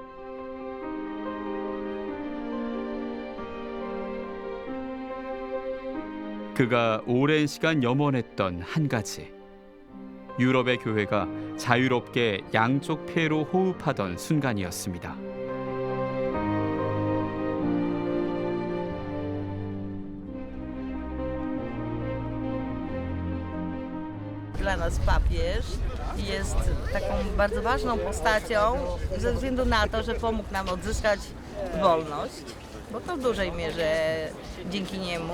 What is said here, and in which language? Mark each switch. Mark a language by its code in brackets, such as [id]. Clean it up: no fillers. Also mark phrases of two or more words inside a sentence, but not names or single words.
[ko] 그가 오랜 시간 염원했던 한 가지. 유럽의 교회가 자유롭게 양쪽 폐로 호흡하던 순간이었습니다. [pl] Dla nas papież jest taką bardzo ważną postacią ze względu na to, że pomógł nam odzyskać wolność, bo to w dużej mierze dzięki niemu.